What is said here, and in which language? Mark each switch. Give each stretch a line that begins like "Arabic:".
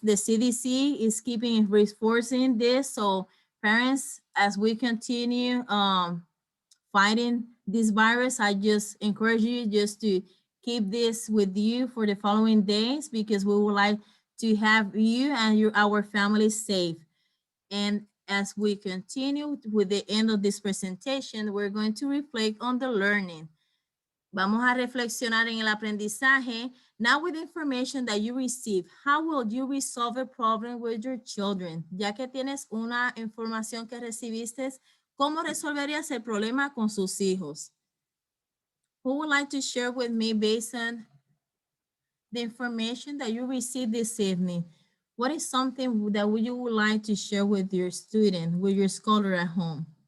English: The CDC is reinforcing this. So parents, as we continue fighting this virus, I just encourage you just to keep this with you for the following days, because we would like to have you and our family safe. And as we continue with the end of this presentation, we're going to reflect on the learning.
Spanish: Vamos a reflexionar en el aprendizaje.
English: Now with the information that you receive, how will you resolve a problem with your children?
Spanish: Ya que tienes una información que recibiste, ¿cómo resolverías el problema con sus hijos?
English: Who would like to share with me based on the information that you received this evening? What is something that you would like to share with your student, with your scholar at home?